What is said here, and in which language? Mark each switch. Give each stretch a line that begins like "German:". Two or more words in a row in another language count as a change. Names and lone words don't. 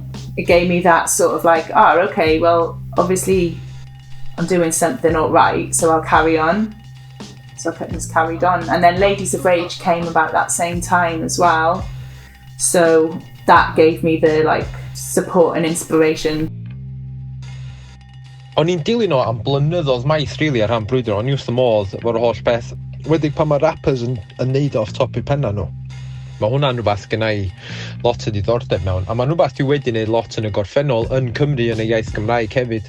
English: It gave me that sort of like, okay, well, obviously I'm doing something all right, so I'll carry on. So I just carried on. And then Ladies of Rage came about that same time as well. So that gave me the like support and inspiration.
Welsh: O'n i'n dilyn o am blynyddoedd maith rili ar rhan brwydro, o'n i wrth y modd efo'r holl beth, wedig pan mae rappers yn neud
English: off top
Welsh: i penna nhw. Mae hwnna'n rhywbeth gyda i lot o diddordeb mewn, a mae'n rhywbeth dwi wedi neud lot yn y gorffennol yn Cymru yn y iaith Gymraeg hefyd.